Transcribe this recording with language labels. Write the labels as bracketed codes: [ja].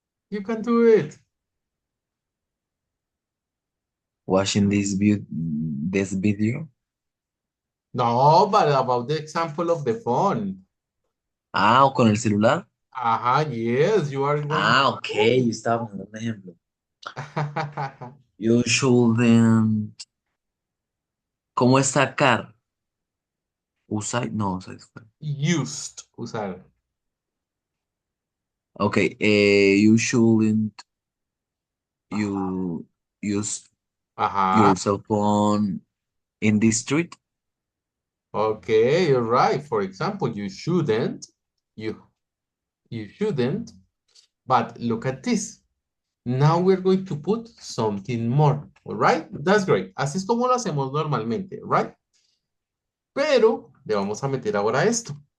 [en] You can do it. watching this video. No, but about the example of the phone. [es] Ah, o con el celular. [en] Ajá, yes, you are going. [es] Ah, ok, yo estaba poniendo un ejemplo. You shouldn't. ¿Cómo es sacar? Usar, no, [en] Used, usar. ok, you shouldn't you use Ajá. your cell phone in the street. Okay, you're right. For example, you shouldn't. You you shouldn't. But look at this. Now we're going to put something more. All right? That's great. [es] Así es como lo hacemos normalmente, right? Pero le vamos a meter ahora esto.